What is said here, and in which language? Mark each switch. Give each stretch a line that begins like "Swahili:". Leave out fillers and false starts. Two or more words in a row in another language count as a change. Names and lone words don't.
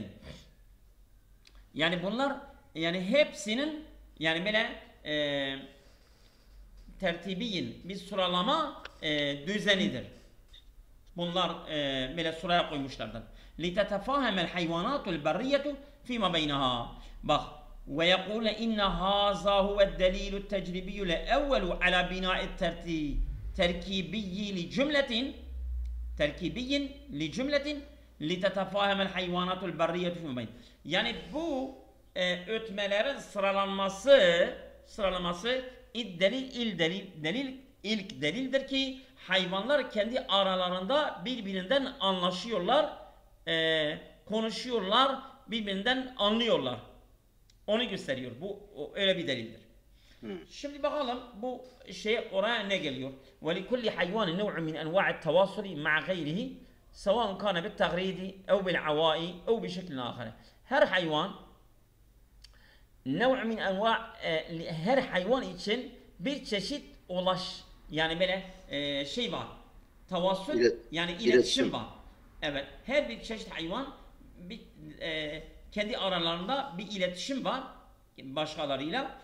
Turkish: Yani bunlar yani hepsinin yani böyle tertibiyyin bir sıralama düzenidir. Bunlar böyle sıraya koymuşlardır.
Arabic: لتتفاهم الحيوانات البرية فيما بينها.
Turkish: Bak.
Arabic: ويقول إن هذا هو الدليل التجريبي الأول على بناء تركيبي لجملة لتتفاهم الحيوانات البرية فيما بين.
Turkish: Yani bu ötmelerin sıralaması ilk delildir ki hayvanlar kendi aralarında birbirinden anlaşıyorlar, konuşuyorlar, birbirinden anlıyorlar. Onu gösteriyor. Bu öyle bir delildir. Şimdi bakalım bu şey oraya ne geliyor?
Arabic: وَلِكُلِّ حَيْوَانٍ نَوْعٍ مِنْ أَنْوَاعِ التَّوَاصُلِ مَعَ غَيْرِهِ سَوَاءٌ كَانَ بِالتَّغْرِيدِ أَوْ بِالْعَوَائِ أَوْ بِشَكْلٍ آخَرٍ.
Turkish: Her hayvan
Arabic: نَوْعٍ مِنْ أَنْوَاعِ
Turkish: her hayvan için bir çeşit yani böyle şey var. Tavassul yani iletişim var. Evet, her bir çeşit hayvan bir, kendi aralarında bir iletişim var başkalarıyla.